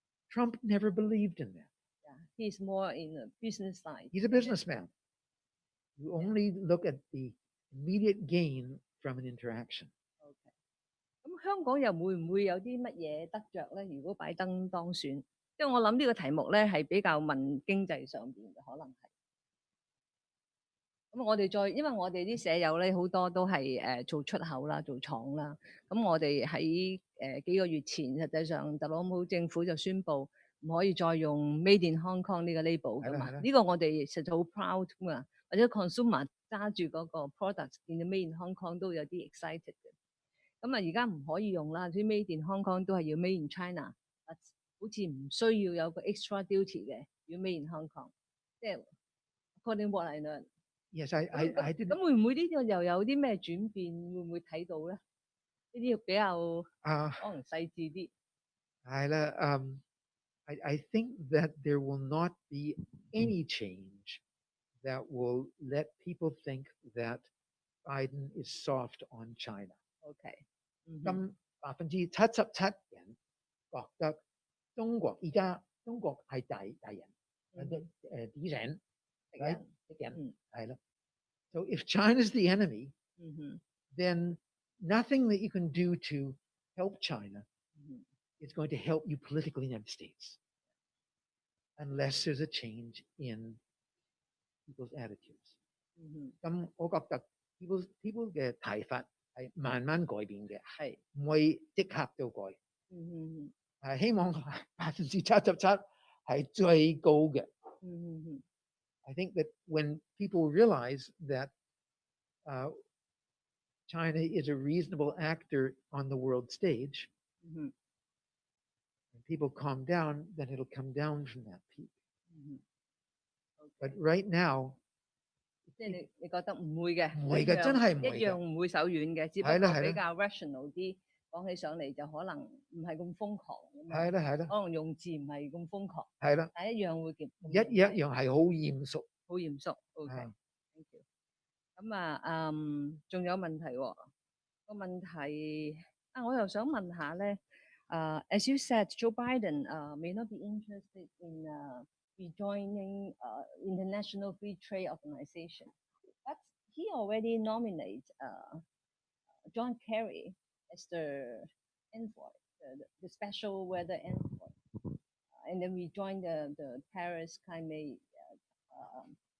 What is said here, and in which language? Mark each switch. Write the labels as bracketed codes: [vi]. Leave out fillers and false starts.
[en] Trump never believed in that. Yeah, he's more in the business side. He's a businessman. You only look at the immediate gain from an interaction. [yue] Okay. 咁香港又會唔會有啲乜嘢得着咧？如果拜登當選，因為我諗呢個題目咧係比較問經濟上邊嘅，可能係。咁我哋因為我哋啲舍友咧好多都係做出口啦，做廠啦。咁我哋喺幾個月前，實際上特朗普政府就宣布唔可以再用 Made in Hong Kong 呢個 label 噶嘛。呢個我哋實在好 proud 噶嘛，或者 consumer 揸住嗰個 product 見到 Made in Hong Kong 都有啲 excited 嘅。咁啊，而家唔可以用啦，啲 Made in Hong Kong 都係要 Made in China，好似唔需要有個 extra duty 嘅，要 Made in Hong Kong。即係 [en] according what I learned。 Yes, I did. [yue] 咁會唔會呢個又有啲咩轉變？會唔會睇到咧？呢啲比較可能細緻啲。係啦， [en] I think that there will not be any change that will let people think that Biden is soft on China. OK。 [yue] 咁77%人覺得而家中國係大人，敵人。 [en] Right? Again, so if China's the enemy, then nothing that you can do to help China is going to help you politically in the United States, unless there's a change in people's attitudes. [yue] 咁我覺得 people 嘅睇法係慢慢改變嘅，係唔會即刻就改。希望77%係最高嘅。 [en] I think that when people realize that China is a reasonable actor on the world stage, and people calm down, then it'll come down from that peak. But right now, [yue] 即係你覺得唔會嘅，唔會嘅，真係唔會嘅，一樣唔會手軟嘅，只不過比較 rational 啲，講起上嚟就可能唔係咁瘋狂。係啦，可能用字唔係咁瘋狂。係啦，但一樣會一樣係好嚴肅。好嚴肅 ， [en] OK，thank you。 [yue] 咁啊，仲有問題喎？個問題我又想問下咧， [en] as you said, Joe Biden may not be interested in rejoining international free trade organization, but he already nominated John Kerry as the envoy, the special weather envoy, and then we joined the Paris climate accord.